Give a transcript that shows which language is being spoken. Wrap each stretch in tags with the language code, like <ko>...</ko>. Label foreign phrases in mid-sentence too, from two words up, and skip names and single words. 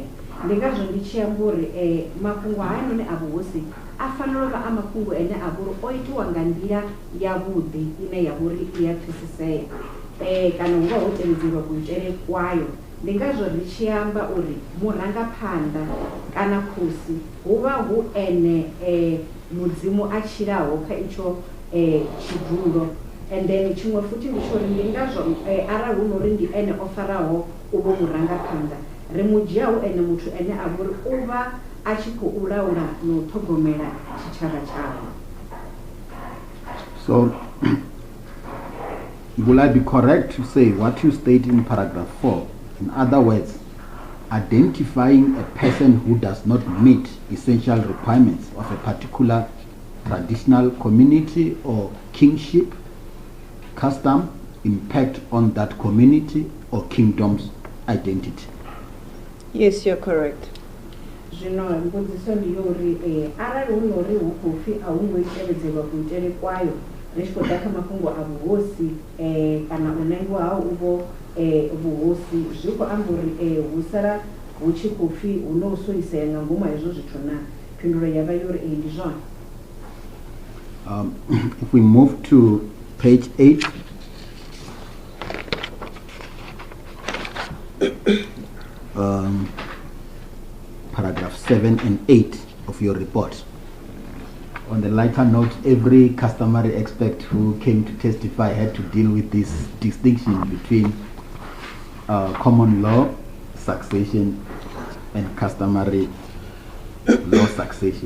<ve>Ndi ngazwo ndi tshi amba uri mafhungo hayanoni a vhuhosi a fanela u vha a mafhungo ene a vhori o itiwa nga nḓila yavhuḓi ine ya vhori i a pfesesea, kana hu vha ho tevhedzeliwa kuitele kwayo. Ndi ngazwo ri tshi amba uri murangaphanḓa kana khosi hu vha hu ene mudzimu a tshilaho kha itsho tshidulo,</ve> <en>and then</en> <ve>tshiṅwe futhi ndi tshori ndi ngazwo arali hu nori ndi ene o faraho uvho murangaphanḓa, ri mu dzhiaho ene muthu ene a vhori u vha a tshi khou laula na u ṱhogomela tshitshavha tshawe.</ve> <en>So, will I be correct to say what you state in paragraph 4? In other words, identifying a person who does not meet essential requirements of a particular traditional community or kingship, custom, impact on that community or kingdom's identity. Yes, you're correct.</en> <ve>Zwino mbudziso ndi yori arali hu nori hu khou pfi a hu ngo tevhedzelwa kuitele kwayo ri tshi khou ḓa kha mafhungo a vhuhosi kana u nangiwa ha uvho vhuhosi, zwi khou amba uri hu sala hu tshi khou pfhi hu na u solisea nga ngomu ha hezwo zwithu na phindulo yavha yori ee ndi zwone.</ve> <en>If we move to page 8, paragraph 7 and 8 of your report. On the lighter note, every customary expert who came to testify had to deal with this distinction between common law succession and customary law succession.</en>